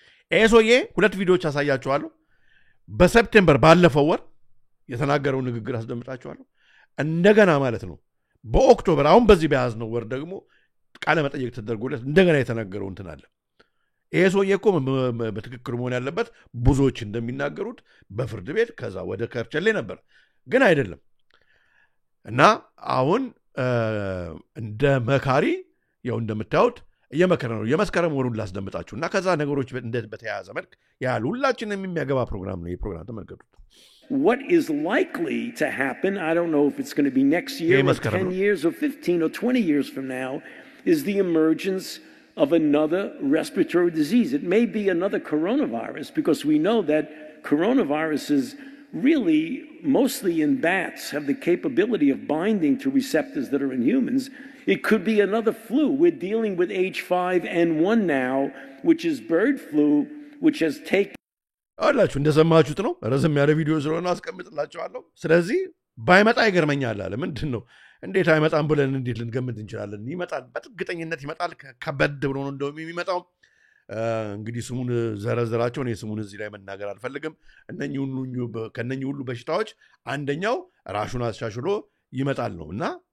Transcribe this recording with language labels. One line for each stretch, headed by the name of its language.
Amharic: ኤሶዬ ሁለት ቪዲዮዎች አሳያችኋለሁ በሰፕቴምበር ባለፈው ወር የተናገረው ንግግር አስደምጣችኋለሁ እንደገና ማለት ነው በኦክቶበር አሁን በዚህ በያዝነው ወር ደግሞ ቃለ መጠየቅ ተደርጎለት እንደገና የተናገረው እንትን አለ ኤሶዬ እኮ በትክክል መሆን ያለበት ብዙዎች እንደሚናገሩት በፍርድ ቤት ከዛ ወደ ከርቸሌ ነበር ግን አይደለም እና አሁን እንደ መካሪ ያው እንደምታዩት እየመከረ ነው የመስከረም ወሩን ላስደምጣችሁና ከዛ ነገሮች በተያያዘ መልክ ያሉ ሁላችንም የሚያገባ ፕሮግራም ነው የፕሮግራም ተመልከቱት
English: What is likely to happen, I don't know if it's going to be next year or 10 years or 15 or 20 years from now, is the emergence of another respiratory disease. It may be another coronavirus because we know that coronaviruses really, mostly in bats, have the capability of binding to receptors that are in humans. It could be another flu. We're dealing with H5N1 now, which is bird flu, which has taken
Amharic: አላችሁ እንደሰማችሁት ነው ረዘም ያለ ቪዲዮ ስለሆነ አስቀምጥላችኋለሁ ስለዚህ ባይመጣ ይገርመኛል አለ ምንድነው እንዴት አይመጣም ብለን እንዴት ልንገምት እንችላለን ይመጣል በጥግጠኝነት ይመጣል ከበድ ብሎ ነው እንደውም የሚመጣው እንግዲህ ስሙን ዘረዘራቸው ነው ስሙን እዚህ ላይ መናገር አልፈልግም ከነኚህ ሁሉ በሽታዎች አንደኛው ራሹን አሻሽሎ ይመጣል ነውና